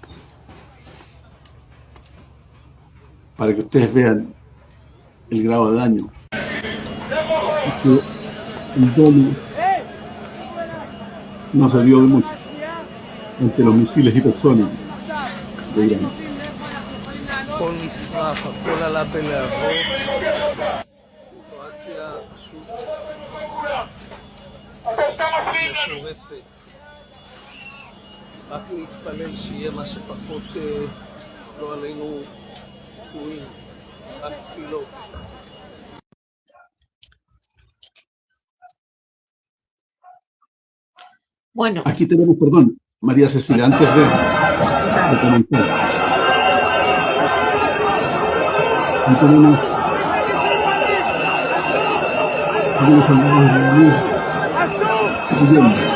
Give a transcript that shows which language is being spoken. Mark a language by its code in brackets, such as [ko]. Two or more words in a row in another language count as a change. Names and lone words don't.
[es] Para que ustedes vean el grado de daño. El domo no se dio de mucho entre los misiles hipersónicos de Irán. [he] הכל נשרף, הכל עלה בלהבות, סיטואציה פשוט מטורפת. רק להתפלל שיהיה מה שפחות לא עלינו פצועים, רק תפילות. [es] Bueno, Aquí tenemos, perdón, María Cecilia, antes de comentar. Aquí tenemos soldados israelíes huyendo.